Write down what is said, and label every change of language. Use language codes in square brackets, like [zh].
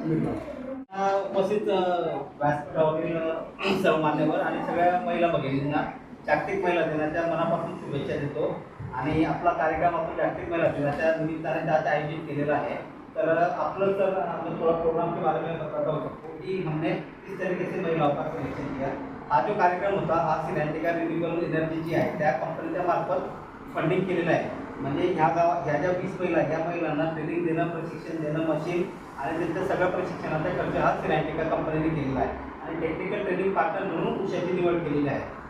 [mr] उपस्थित व्यासपीठावरील सर्व मान्यवर आणि सगळ्या महिला भगिनींना जागतिक महिला दिनाच्या मनापासून शुभेच्छा देतो। आणि आपला कार्यक्रम आपण जागतिक महिला दिनाच्या निमित्ताने आज आयोजित केलेला आहे। तर आपलं सर [hi] हम थोड़ा प्रोग्राम के बारे में बताता हूँ कि हमने किस तरीके से महिलाओं का सिलेक्शन किया। [mr] हा जो कार्यक्रम होता हा सिनेंटिका रिन्यूएबल एनर्जी जी आहे त्या कंपनीच्या मार्फत फंडिंग केलेलं आहे। म्हणजे ह्या ज्या 20 महिला ह्या महिलांना ट्रेनिंग देणं, प्रशिक्षण देणं, मशीन आणि त्यांच्या सगळ्या प्रशिक्षणाचा खर्च हा सिनेंटिका कंपनीने केलेला आहे आणि टेक्निकल ट्रेनिंग पार्टनर म्हणून उषाची निवड केलेली आहे।